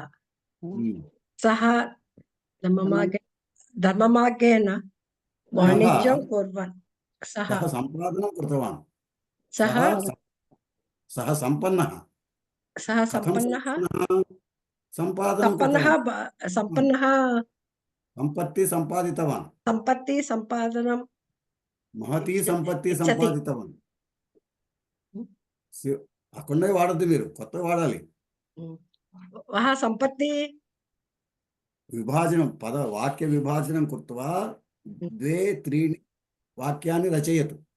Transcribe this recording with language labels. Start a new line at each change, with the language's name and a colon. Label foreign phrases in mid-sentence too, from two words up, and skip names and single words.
Sanskrit: सः धर्ममार्गेण वाणिज्यं कुर्वन् सः सम्पादनं कृतवान्. सः सम्पन्नः सम्पत्ति सम्पादितवान्. महती సంపత్తి సంపాదితవాన్.
Telugu: అక్కడే వాడద్దు, మీరు కొత్త వాడాలి. సంపత్తి
Sanskrit: విభాజనం వాక్య విభాజనం కృత్వా 2-3 వాక్యాన్ని రచయతు.